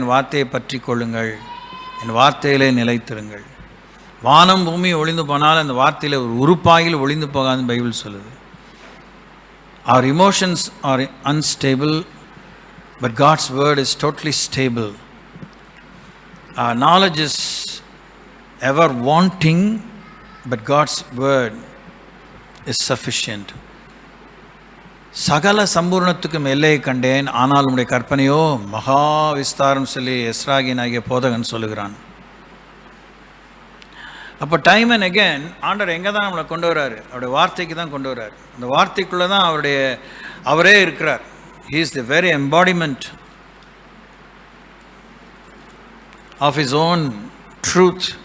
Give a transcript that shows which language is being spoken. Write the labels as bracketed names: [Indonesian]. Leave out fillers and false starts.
[Tamil] என் வார்த்தையை பற்றி கொள்ளுங்கள், என் வார்த்தையிலே நிலைத்திருங்கள். வானம் பூமி ஒளிந்து போனால் அந்த வார்த்தையில் ஒரு உறுப்பாயில் ஒளிந்து போகாதுன்னு பைபிள் சொல்லுது. [English] Our emotions are unstable, but God's word is totally stable. Our knowledge is ever wanting, but God's word is sufficient. [Tamil] சகல சம்பூர்ணத்துக்கும் எல்லையை கண்டேன், ஆனால் உடைய கற்பனையோ மகா விஸ்தாரம் சொல்லி எஸ்ராகின் ஆகிய போதகன் சொல்லுகிறான். அப்போ [English] time and again [Tamil] ஆண்டவர் எங்கே தான் நம்மளை கொண்டு வர்றாரு? அவருடைய வார்த்தைக்கு தான் கொண்டு வர்றாரு. அந்த வார்த்தைக்குள்ளே தான் அவரே இருக்கிறார். [English] He is the very embodiment of his own truth.